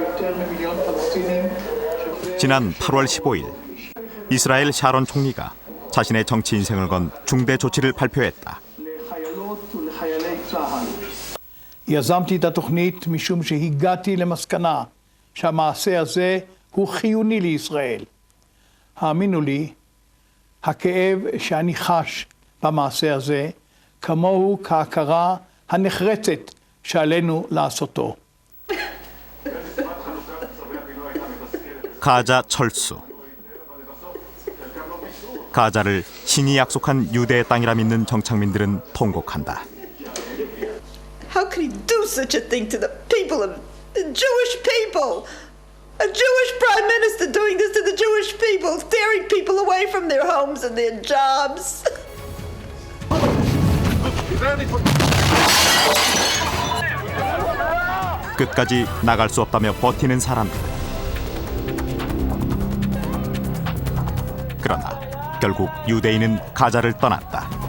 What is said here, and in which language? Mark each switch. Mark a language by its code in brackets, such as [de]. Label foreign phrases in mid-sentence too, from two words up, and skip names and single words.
[ko] 지난 8월 15일 이스라엘 샤론 총리가 자신의 정치 인생을 건 중대 조치를 발표했다. [he] יזמתי את התוכנית משום שהגעתי למסקנה שהמעשה הזה הוא חיוני לישראל. האמינו לי, הכאב שאני חש במעשה הזה כמוהו כהכרה הנחרצת שעלינו לעשותו. [ko] 가자 철수. 가자를 신이 약속한 유대의 땅이라 믿는 정착민들은 통곡한다. [en] How could he do such a thing to the people of the Jewish people? A Jewish prime minister doing this to the Jewish people, tearing people away from their homes and their jobs. [ko] 끝까지 나갈 수 없다며 버티는 사람들. 그러나 결국 유대인은 가자를 떠났다.